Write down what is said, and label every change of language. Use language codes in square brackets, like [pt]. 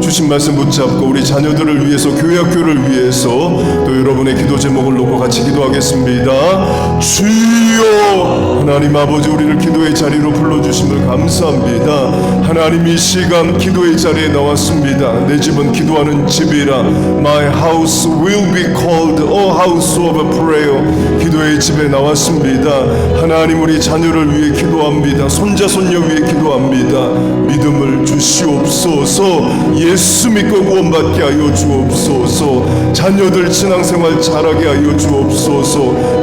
[ko] 말씀 붙잡고 우리 자녀들을 위해서, 교회 학교를 위해서 또 여러분의 기도 제목을 놓고 같이 기도하겠습니다. 주여, 하나님 아버지, 우리를 기도의 자리로 불러주심을 감사합니다. 하나님, 이 시간 기도의 자리에 나왔습니다. 내 집은 기도하는 집이라. [en] My house will be called a house of prayer. [ko] 기도의 집에 나왔습니다. 하나님, 우리 자녀를 위해 기도합니다. 손자 손녀 위해 기도합니다. 믿음을 주시옵소서. 예수 믿고 구원받게 하여 주옵소서. 자녀들 신앙생활 잘하게 하여 주옵소서.